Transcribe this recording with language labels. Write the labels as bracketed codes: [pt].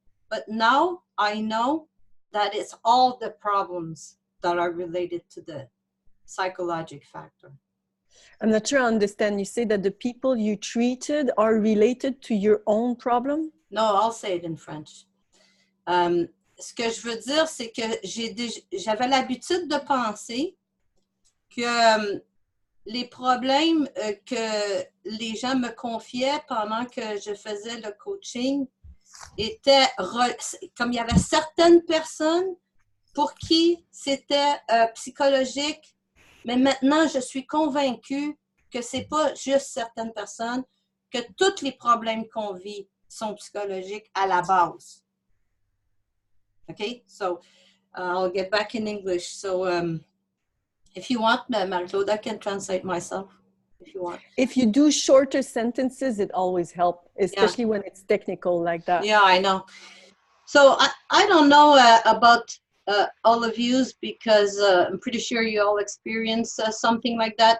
[en] But now I know that it's all the problems that are related to the psychological factor. I'm not sure I understand. You say that the people you treated are related to your own problem? No, I'll say it in French. [fr] Ce que je veux dire, c'est que j'avais l'habitude de penser que les problèmes que les gens me confiaient pendant que je faisais le coaching étaient, comme il y avait certaines personnes pour qui c'était psychologique, mais maintenant je suis convaincue que c'est pas juste certaines personnes, que tous les problèmes qu'on vit sont psychologiques à la base. [en] Okay, so I'll get back in English. So if you want, Marie-Claude, I can translate myself if you want. If you do shorter sentences, it always helps, especially when it's technical like that. Yeah, I know. So I don't know about all of you because I'm pretty sure you all experience something like that.